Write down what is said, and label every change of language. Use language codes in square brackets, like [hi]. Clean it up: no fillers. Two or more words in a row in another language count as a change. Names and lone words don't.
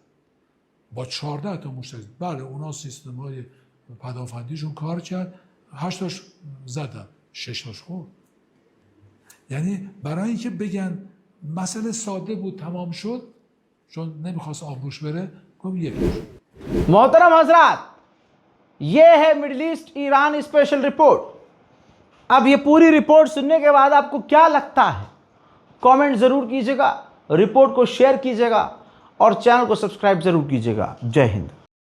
[fa] با 14 تا موشک. بله اونا سیستم‌های پدافندیشون کار کرد، 8 تاش زدن، 6 تاش خورد. یعنی برای اینکه بگن مسئله ساده بود تمام شد، چون نمیخواست آبروش بره، گفت یکیش. [hi] मोहतरम हजरात, ये है मिडिल ईस्ट ईरान [en] special report. [hi] अब ये पूरी रिपोर्ट सुनने के बाद आपको क्या लगता है, कमेंट ज़रूर कीजिएगा, रिपोर्ट को शेयर कीजिएगा और चैनल को सब्सक्राइब ज़रूर कीजिएगा। जय हिंद।